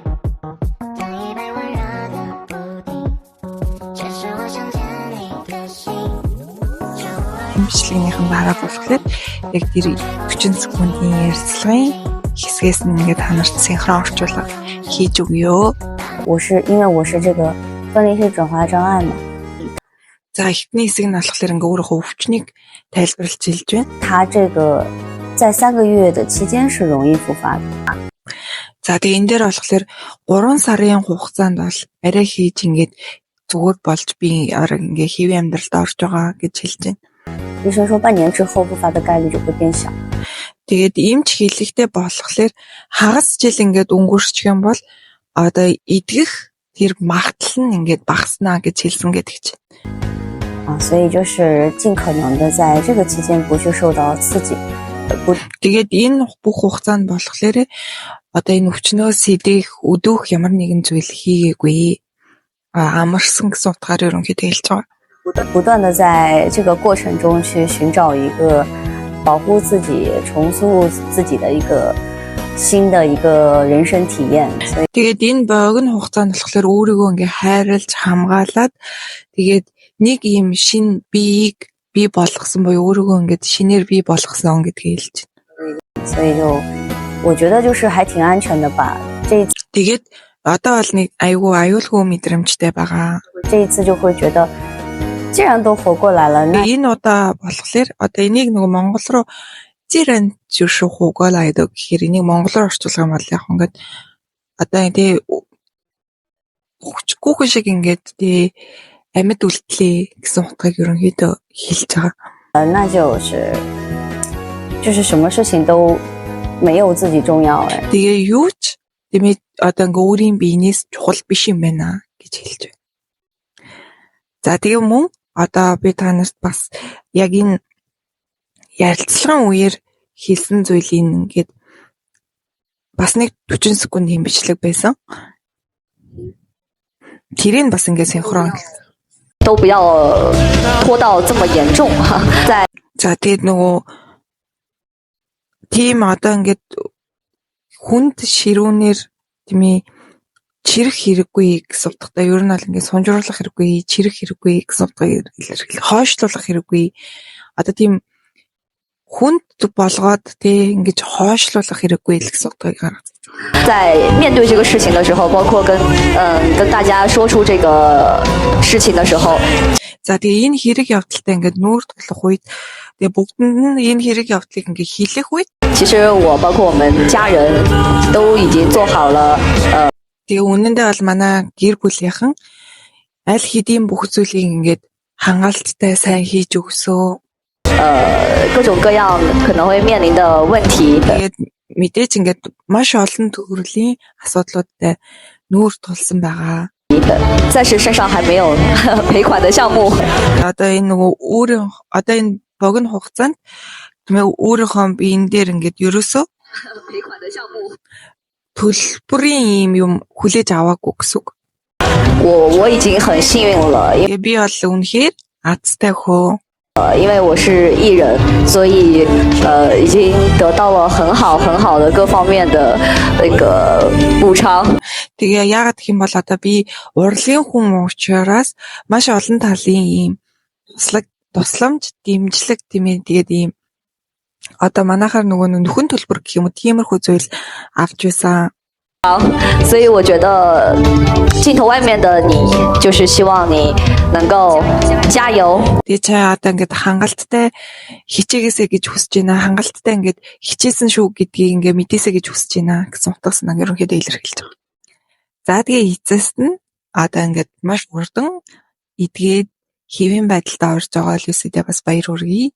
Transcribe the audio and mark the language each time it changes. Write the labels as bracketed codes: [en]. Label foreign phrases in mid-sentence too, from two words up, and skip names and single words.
[mn] бичлэгнийхэн дараа болохоор яг тэр 40 секундын ярилцлагын хэсгээс нь ингээд танарт синхрон орчуулга хийж өгөө. [zh] 因为我是这个分离式转化障碍嘛。 [mn] За эхний хэсэг нь болохоор ингээ өөрийнхөө өвчнийг тайлбарлаж хэлж байна. [zh] 它这个在3个月的期间是容易复发的。 [mn] За тэгээ энэ дээр болохоор 3 сарын хугацаанд бол арай хийж ингээд зүгээр болж би ингээ хэвийн амьдралд орж байгаа гэж хэлж байна. [zh] 医生说半年之后复发的概率就会变小。 [mn] Тэгээд эмч хэлэхдээ болохоор хагас жил ингээд өнгөрчих юм бол одоо идэх тэр магадлал нь ингээд багаснаа гэж хэлсэн гэдэг чинь. [zh] 所以就是尽可能的在这个期间不去受到刺激。 [mn] Тэгээд энэ бүх хугацаанд болохоор одоо энэ өвчнөө сэдэх, өдөх ямар нэгэн зүйл хийгээгүй. Амарсан гэсэн утгаар ерөнхийдөө хэлж байгаа. [zh] 不断的在这个过程中去寻找一个保护自己、重塑自己的一个新的一个人生体验。 [mn] Тэгээд энэ богино хугацаанд болохоор өөрийгөө ингээ хайрлаж хамгаалаад тэгээд нэг юм шин биеийг бий болгосон буюу өөрийгөө ингээд шинээр бий болгосон гэдгийг хэлж байна. [zh] 所以就我觉得就是还挺安全的吧。 [mn] Тэгээд одоо бол нэг айгүй аюулгүй мэдрэмжтэй байгаа. [zh] 这一次就会觉得 既然都活过来了，那 [mn] Энэ удаа болохоор одоо энийг нөгөө Монгол руу зирэн зүш хугалаа гэдэг гэхээр энийг монгол руу орчуулах юм бол яг ингээд одоо тий хүчгүй шиг ингээд тий амьд үлдлээ гэсэн утгыг ерөнхийдөө хэлж байгаа. [zh] 那就是什么事情都没有自己重要哎。 [mn] Тэгээ юу ч тиймээ одоо ингээ өөрийн биенээс чухал биш юм байна гэж хэлж байна. За тэгээ мөн одоо би танарт бас яг энэ ярилцлагын үеэр хэлсэн зүйлийн ингээд бас нэг 40 секундын бичлэг байсан. Тэрийг бас ингээд синхрон [zh] 都不要拖到这么严重哈。在 [mn] За тэгээд нөгөө тийм одоо ингээд хүнд ширүүнээр тийм ээ чирэх хэрэггүй гэсэн утгатай ер нь бол ингээд сунжруулах хэрэггүй, чирэх хэрэггүй гэсэн утгыг илэрхийлэх, хойшлуулах хэрэггүй. Одоо тийм хүнд болгоод тий ингэж хойшлуулах хэрэггүй л гэсэн утгыг гаргаж. [zh] 在面对这个事情的时候，包括跟大家说出这个事情的时候， [mn] За тэгээ энэ хэрэг явдалтай ингээд нүүр тулах үед тэгээ бүгдэнд нь энэ хэрэг явдлыг ингээд хийлэх үед [zh] 其实我包括我们家人都已经做好了 [mn] тэгээ үнэндээ бол манай гэр бүлийнхэн аль хэдийн бүх зүйлийг ингээд хангалттай сайн хийж өгсөө. [zh] 各种各样可能会面临的问题。 [mn] Тэгээд мэдээж ингээд маш олон төрлийн асуудлуудтай нүүр тулсан байгаа. [zh] 暂时身上还没有赔款的项目。 [mn] Одоо энэ нөгөө өөрийн одоо энэ богино хугацаанд тийм ээ өөрийнхөө биен дээр ингээд ерөөсөө [zh] 赔款的项目。 [mn] төлбөрийн юм хүлээж аваагүй гэсэн үг. [zh] 我已经很幸运了， [mn] Би бол үнэхээр азтай хөө. [zh] 因为我是艺人，所以已经得到了很好的各方面的那个补偿。 [mn] Тэгээ яагаад гэх юм бол одоо би урлагийн хүн учраас маш олон талын ийм тусламж, дэмжлэг тийм ээ тэгээд ийм одоо манайхаар нөгөө нөхөн төлбөр гэх юм уу тиймэрхүү зүйл авч байсан. [zh] 所以我觉得镜头外面的你，就是希望你能够加油。 [mn] Тэгээ чаа одоо ингээд хангалттай хичээгээсэй гэж хүсэж байна. Хангалттай ингээд хичээсэн шүү гэдгийг ингээд мэдээсэй гэж хүсэж байна гэсэн утгаас нь ерөнхийдөө илэрхийлж байгаа. За тэгээ эцэст нь одоо ингээд маш урдан эдгээд хэвэн байдалд орж байгаа Люсидээ бас баяр хүргэе.